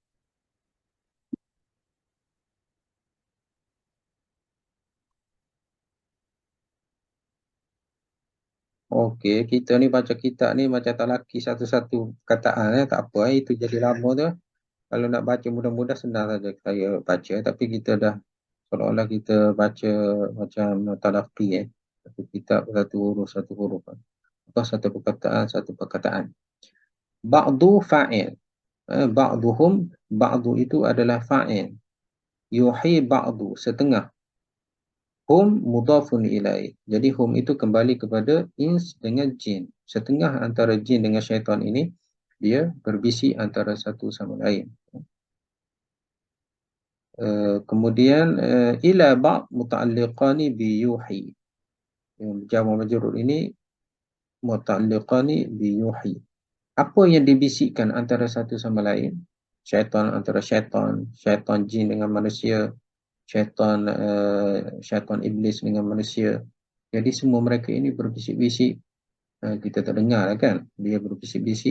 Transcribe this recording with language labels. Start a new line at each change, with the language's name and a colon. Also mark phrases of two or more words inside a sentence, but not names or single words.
Malay: Okey, kita ni baca kitab ni macam tak laki satu-satu kataan tak apa itu jadi lama tu. Kalau nak baca mudah-mudah senang saja saya baca, tapi kita dah seolah-olah kita baca macam talaqi satu kitab satu huruf. Apa satu perkataan satu perkataan.
Arabic: بعض فاعل بعضهم بعض
Malay: itu adalah
Arabic: fa'il. يوحي بعض, setengah. هم مضاف إليه.
Malay: Jadi hum itu kembali kepada ins dengan jin. Setengah antara jin dengan syaitan ini, dia berbisik antara satu sama lain.
Arabic: Kemudian إلى باء متعلقان بيوحي. جار مجرور ini متعلقان بيوحي.
Malay: Apa yang dibisikkan antara satu sama lain? Syaitan antara syaitan, syaitan jin dengan manusia, syaitan iblis dengan manusia. Jadi semua mereka ini berbisik-bisik. Kita tak dengar kan? Dia berbisik-bisik.